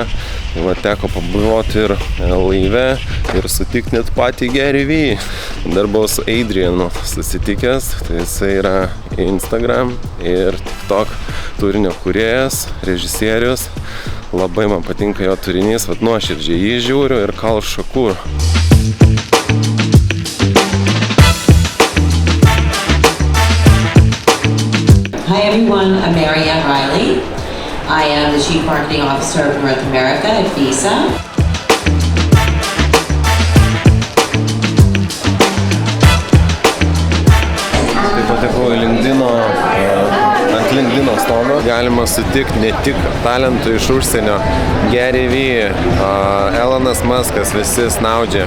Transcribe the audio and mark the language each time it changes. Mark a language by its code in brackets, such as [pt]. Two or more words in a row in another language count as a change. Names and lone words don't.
[lt] Tai va, teko pabuvoti ir laive ir sutikti net patį Gary Vee. Dar buvau su Adrianu susitikęs, tai jisai yra Instagram ir TikTok turinio kūrėjas, režisierius. Labai man patinka jo turinys, vat nuoširdžiai jį žiūriu ir Kal Shakur. [en] Hi everyone, I'm Marianne Riley. I am the Chief Marketing Officer of North America at Visa. [lt] Taip patekau į ant LinkedIno stogo. Galima sutikti ne tik talentų iš užsienio. Gary Vee, Elonas Muskas, visi snaudžia.